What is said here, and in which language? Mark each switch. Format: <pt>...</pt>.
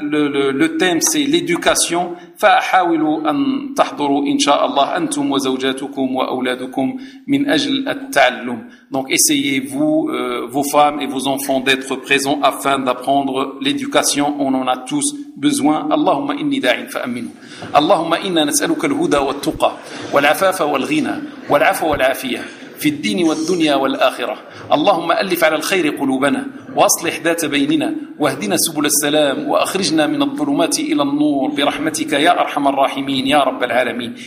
<fr>Le thème c'est l'éducation.</fr> <ar>فحاولوا ان تحضروا ان شاء الله انتم وزوجاتكم واولادكم من اجل التعلم.</ar> <fr>Donc essayez vos femmes et vos enfants d'être présents afin d'apprendre l'éducation. On en a tous besoin.</fr> <ar>اللهم اني داع فامنوا. اللهم انا نسالك الهدى والتقى والعفاف والغنى والعفو والعافيه في الدين والدنيا والاخره. اللهم الف على الخير قلوبنا واصلح ذات بيننا واهدنا سبل السلام واخرجنا من الظلمات الى النور برحمتك يا ارحم الراحمين يا رب العالمين.</ar>